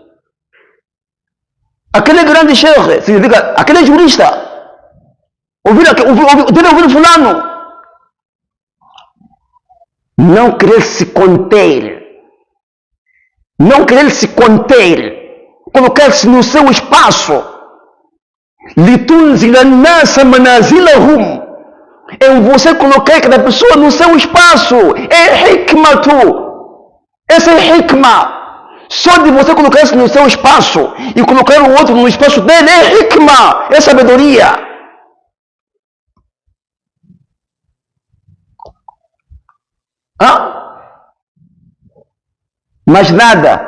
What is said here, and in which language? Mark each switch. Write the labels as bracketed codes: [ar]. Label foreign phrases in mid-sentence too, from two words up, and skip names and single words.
[pt] Aquele grande sheikh, significa aquele jurista. Ouvir fulano. Não querer se conter. Não querer se conter. Colocar-se no seu espaço. [ar] لِتُنْزِلَ النَّاسَ مَنَازِلَهُمْ, [pt] em você colocar cada pessoa no seu espaço. É hikmatu. Essa é hikmah. Só de você colocar-se no seu espaço e colocar o outro no espaço dele é hikmah, é sabedoria. Mas nada.